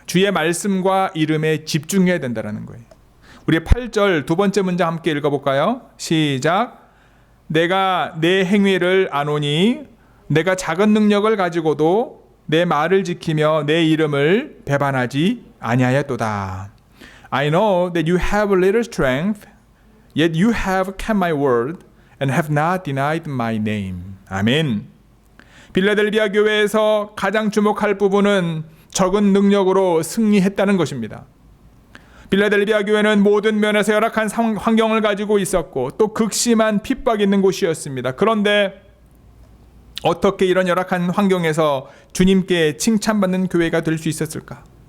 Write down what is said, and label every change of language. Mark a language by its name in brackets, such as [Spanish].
[Korean] 주의 말씀과 이름에 집중해야 된다는 거예요. 우리 8절 두 번째 문장 함께 읽어볼까요? 시작. 내가 내 행위를 아노니 내가 작은 능력을 가지고도 내 말을 지키며 내 이름을 배반하지 아니하였도다. [English] I know that you have little strength, yet you have kept my word and have not denied my name. [Korean] 아멘. 빌라델비아 교회에서 가장 주목할 부분은 적은 능력으로 승리했다는 것입니다. 빌라델비아 교회는 모든 면에서 열악한 환경을 가지고 있었고 또 극심한 핍박이 있는 곳이었습니다. 그런데 어떻게 이런 열악한 환경에서 주님께 칭찬받는 교회가 될 수 있었을까?